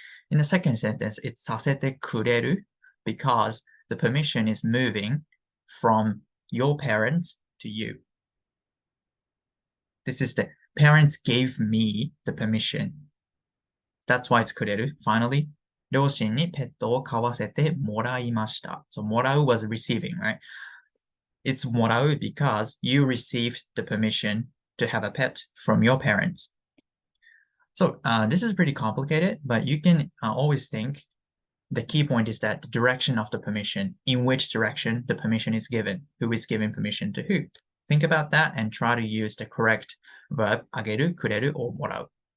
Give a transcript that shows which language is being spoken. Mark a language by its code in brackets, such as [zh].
[en] In the second sentence, it's させてくれる because the permission is moving from your parents to you. This is the parents gave me the permission. That's why it's くれる. [ja] Finally, 両親にペットを飼わせてもらいました. [en] So もらう was receiving, right? It's もらう because you received the permission to have a pet from your parents. So this is pretty complicated, but you can always think the key point is that the direction of the permission, in which direction the permission is given, who is giving permission to who. Think about that and try to use the correct verb, あげる、くれる or もらう.